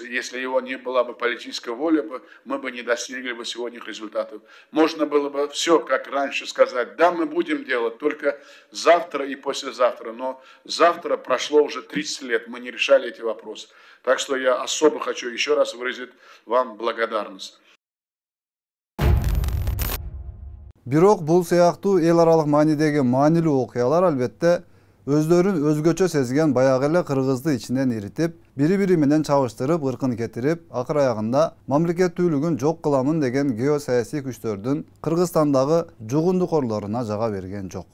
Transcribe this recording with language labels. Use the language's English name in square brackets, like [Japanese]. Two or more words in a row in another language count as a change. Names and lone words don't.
[Russian] Если его не была бы политическая воля, мы бы не достигли бы сегодня результатов. Можно было бы все, как раньше, сказать, да, мы будем делать, только завтра и послезавтра. Но завтра прошло уже 30 лет, мы не решали эти вопросы. Так что я особо хочу еще раз выразить вам благодарность. [Kyrgyz] Бирок бул сыяктуу эл аралык маанидеги маанилүү окуялар албетте өздөрүн өзгөчө сезген баягы эле кыргызды ичинен иритип, бири-бири менен чабыштырып, ыркын кетирип, акыр аягында мамлекеттүүлүгүн жок кыламын деген геосаясий күчтөрдүн Кыргызстандагы жугундукорлоруна жага берген жок.